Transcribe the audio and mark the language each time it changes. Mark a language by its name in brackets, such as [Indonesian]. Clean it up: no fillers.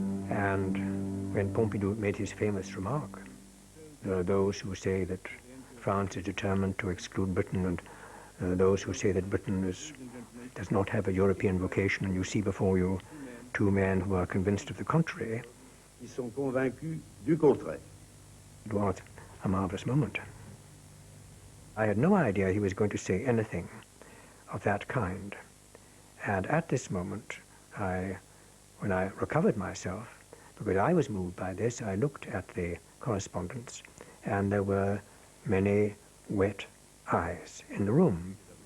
[English] And when Pompidou made his famous remark, there are those who say that France is determined to exclude Britain, and those who say that Britain does not have a European vocation, and you see before you two men who are convinced of the contrary, [French] Ils sont convaincus du contraire. [English] it was a marvelous moment. I had no idea he was going to say anything of that kind. And at this moment, when I recovered myself, because I was moved by this, I looked at the correspondence, and there were many wet eyes in the room.